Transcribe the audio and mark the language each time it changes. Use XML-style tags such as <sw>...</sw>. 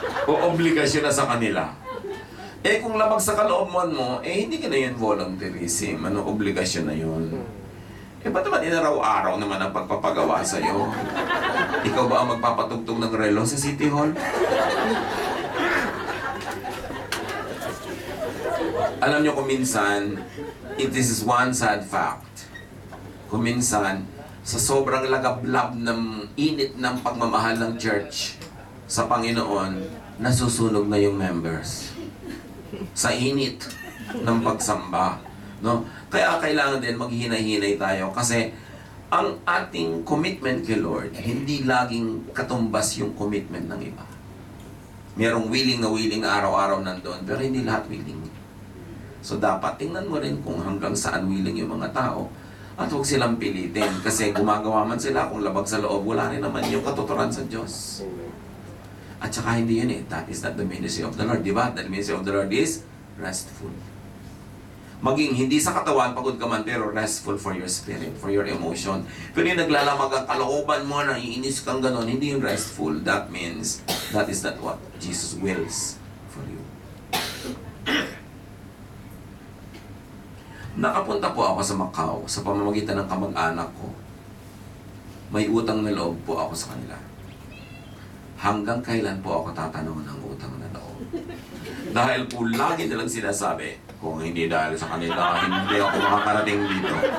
<tl>O obligasyon na sa kanila? Kung labag sa kalooban mo, hindi ka na yun volunteerism. Anong obligasyon na yun? Ba't naman inaraw-araw naman ang pagpapagawa sa'yo? Ikaw ba ang magpapatugtog ng relo sa City Hall? Alam nyo kung minsan,</tl> <en>this is one sad fact.</en> <tl>Kung minsan, sa sobrang lagablab ng init ng pagmamahal ng church sa Panginoon, nasusunog na yung members. Sa init ng pagsamba. No? Kaya kailangan din maghinay-hinay tayo kasi ang ating commitment kay Lord, hindi laging katumbas yung commitment ng iba. Merong willing na araw-araw nandun, pero hindi lahat willing. So dapat tingnan mo rin kung hanggang saan willing yung mga tao at huwag silang pilitin kasi gumagawa man sila kung labag sa loob, wala rin naman yung katuturan sa Diyos. At saka hindi yun</tl> <en>that is not the ministry of the Lord. Diba? The ministry of the Lord is restful.</en> <tl>Maging hindi sa katawan, pagod ka man, pero</tl> <en>restful for your spirit, for your emotion.</en> <tl>Pero yung naglalamag ang kalooban mo, naiinis kang ganon, hindi yung restful.</tl> <en>That means, that is not what Jesus wills for you.</en> <tl>Nakapunta po ako sa Macau sa pamamagitan ng kamag-anak ko. May utang na loob po ako sa kanila. Hanggang kailan po ako tatanong ng utang na loob? Dahil po lagi nilang sinasabi, kung hindi dahil sa kanila, hindi ako makakarating dito.</tl>